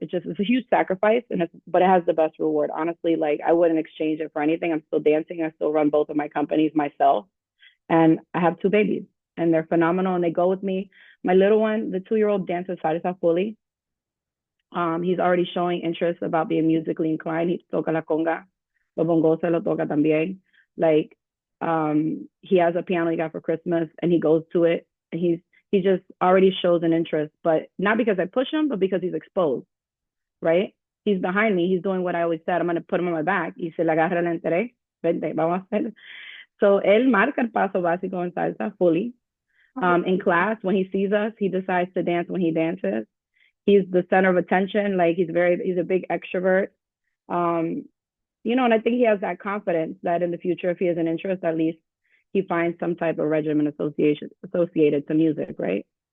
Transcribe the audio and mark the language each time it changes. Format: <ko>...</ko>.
<en>It's a huge sacrifice, but it has the best reward. Honestly, like I wouldn't exchange it for anything. I'm still dancing. I still run both of my companies myself, and I have two babies, and they're phenomenal, and they go with me. My little one, the 2-year-old, dances salsa fully. He's already showing interest about being musically inclined.</en> <es>He toca la conga, lo bongo se lo toca también.</es> <en>Like, he has a piano he got for Christmas, and he goes to it, and he just already shows an interest, but not because I push him, but because he's exposed, right? He's behind me. He's doing what I always said. I'm going to put him on my back.</en> <es>Y se le agarra el interés. Vente, vamos a hacer. So él marca el paso básico en salsa fully.</es> <en>In class, when he sees us, he decides to dance when he dances. He's the center of attention. Like he's a big extrovert. You know, and I think he has that confidence that in the future, if he has an interest, at least he finds some type of regimen associated to music, right?</en>